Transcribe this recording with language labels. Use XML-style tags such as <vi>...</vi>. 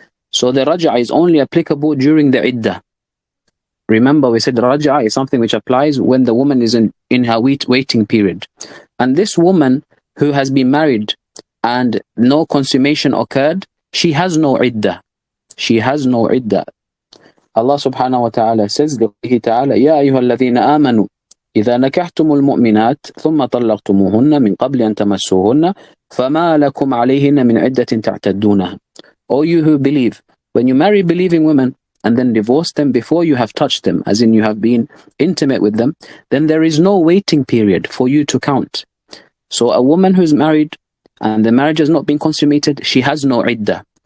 <en>So the Raj'ah is only applicable during the iddah. Remember, we said Raj'ah is something which applies when the woman is in her waiting period. And this woman who has been married and no consummation occurred, she has no iddah. She has no iddah. Allah subhanahu wa ta'ala says,</en> <ar>يَا أَيُّهَا الَّذِينَ آمَنُوا إِذَا نَكَحْتُمُ الْمُؤْمِنَاتِ ثُمَّ طَلَّقْتُمُوهُنَّ مِنْ قَبْلِ أَن تَمَسُّوهُنَّ فَمَا لَكُمْ عَلَيْهِنَّ مِنْ عِدَّةٍ تَعْتَدُّونَهَا.</ar> <en>O you who believe, when you marry believing women and then divorce them before you have touched them, as in you have been intimate with them, then there is no waiting period for you to count. So a woman who's married and the marriage has not been consummated, she has no iddah.</en>